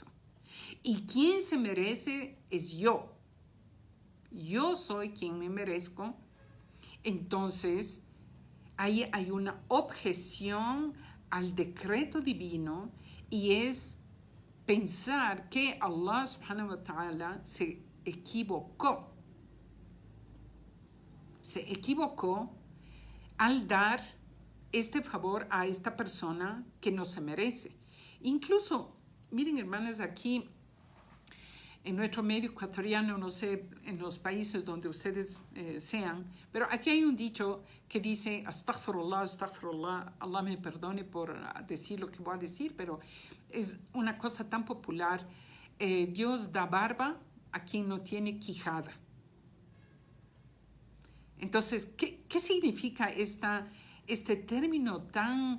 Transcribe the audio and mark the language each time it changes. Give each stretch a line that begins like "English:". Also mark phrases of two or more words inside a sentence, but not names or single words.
Spanish: Y quien se merece es yo. Yo soy quien me merezco. Entonces, ahí hay una objeción al decreto divino y es pensar que
Arabic: الله سبحانه وتعالى
Spanish: se equivocó. Se equivocó al dar este favor a esta persona que no se merece. Incluso, miren hermanas, aquí en nuestro medio ecuatoriano, no sé, en los países donde ustedes sean, pero aquí hay un dicho que dice,
Arabic: أستغفر الله، أستغفر الله,
Spanish: Allah me perdone por decir lo que voy a decir, pero es una cosa tan popular, Dios da barba a quien no tiene quijada. Entonces, ¿qué significa este término tan...